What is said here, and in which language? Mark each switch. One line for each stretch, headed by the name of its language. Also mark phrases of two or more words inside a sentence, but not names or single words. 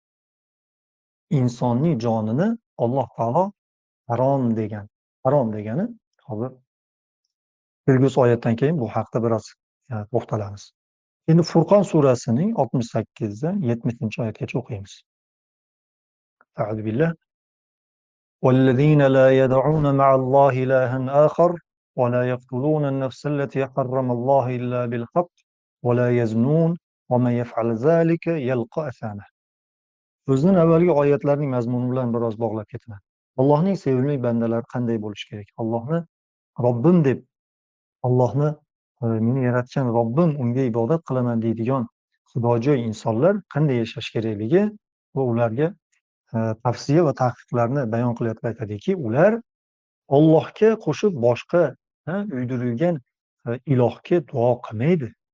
Uzbek: Insonning jonini Alloh taolo harom degan. Harom degani hozir kelgusi oyatdan keyin bu haqda biroz to'xtalamiz. Endi Furqon surasining 68dan 70-oyatgacha o'qiymiz.
Arabic: أعوذ بالله. والذين لا يدعون مع الله إلها آخر ولا يقتلون النفس التي حرم الله إلا بالحق ولا يزنون ومن يفعل ذلك يلقى أثاما.
Uzbek: O'zidan avvalgi oyatlarning mazmuni bilan biroz bog'lab ketaman. Allohning sevimli bandalari qanday bo'lishi kerak? Allohni Robbim deb, Allohni meni yaratgan Robbim, unga ibodat qilaman deydigan xudojo'y insonlar qanday yashash kerakligi va ularga tavsiya va taqiqlarni bayon qilayotib aytadiki, ular Allohga qo'shib boshqa uydirilgan ilohga duo qilmaydi.